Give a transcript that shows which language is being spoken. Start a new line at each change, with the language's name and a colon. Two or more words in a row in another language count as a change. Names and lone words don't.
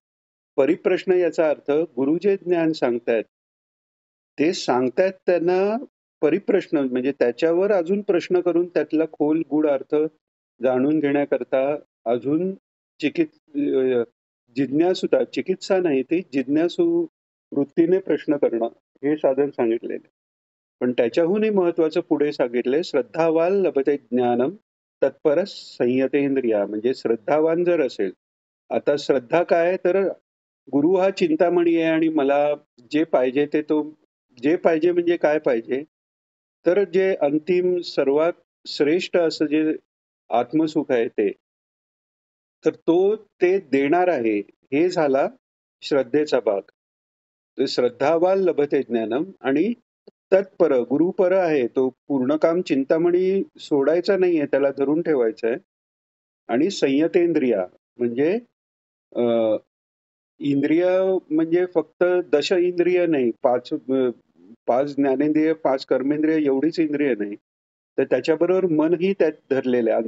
Marathi: परिप्रश्न याचा अर्थ गुरु जे ज्ञान सांगतायत ते सांगतायत त्यांना परिप्रश्न म्हणजे त्याच्यावर अजून प्रश्न करून त्यातला खोल गूढ अर्थ जाणून घेण्याकरता अजून जिज्ञासुता चिकित्सा नाही ती जिज्ञासू वृत्तीने प्रश्न करणं हे साधन सांगितलेले. पण त्याच्याहूनही महत्वाचं पुढे सांगितलंय
Sanskrit: श्रद्धावान लभते ज्ञानम तत्परस संयतेंद्रिया.
Marathi: म्हणजे श्रद्धावान जर असेल, आता श्रद्धा काय तर गुरु हा चिंतामणी आहे आणि मला जे पाहिजे ते तो जे पाहिजे म्हणजे काय पाहिजे तर जे अंतिम सर्वात श्रेष्ठ असं जे आत्मसुख आहे ते तर तो ते देणार आहे. हे झाला श्रद्धेचा भाग.
Sanskrit: श्रद्धावान लभते ज्ञानम
Marathi: आणि तत्पर गुरुपर आहे तो पूर्ण काम चिंतामणी सोडायचा नाहीये त्याला धरून ठेवायचं आहे. आणि संयतेंद्रिया म्हणजे इंद्रिय म्हणजे फक्त दश इंद्रिय नाही, पाच ज्ञानेंद्रिय 5 कर्मेंद्रिय एवढीच इंद्रिय नाही तर त्याच्याबरोबर मनही त्यात धरलेलं आहे.